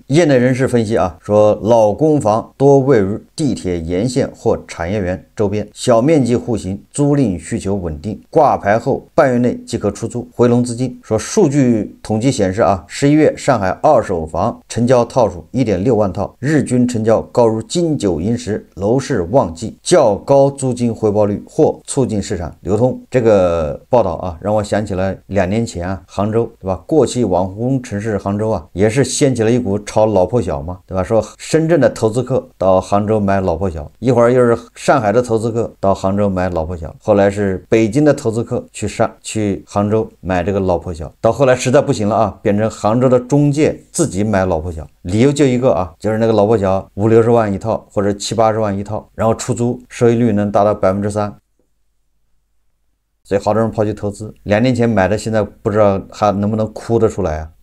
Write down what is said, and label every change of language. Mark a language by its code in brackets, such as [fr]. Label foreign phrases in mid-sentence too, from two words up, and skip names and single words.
[zh] 業內人士分析啊，說老公房多位於地鐵沿線或產業園周邊，小面積戶型，租賃需求穩定，掛牌後半月內即可出租，回籠資金。說數據統計顯示啊，11月上海二手房成交套數1.6萬套，日均成交高如金九銀十，樓市旺季，較高租金回報率或促进市场流通。这个报道啊，让我想起了2年前啊，杭州对吧？过气网红城市杭州啊，也是掀起了一股炒老破小嘛，对吧？说深圳的投资客到杭州买老破小，一会儿又是上海的投资客到杭州買老破小，后来是北京的投資客去杭州買這個老破小，到後來實在不行了啊，變成杭州的中介自己買老破小，理由就一個啊，就是那個老破小50-60萬一套，或者70-80萬一套，然後出租收益率能達到3%。所以好多人跑去投資，2年前買的，現在不知道還能不能哭得出來啊？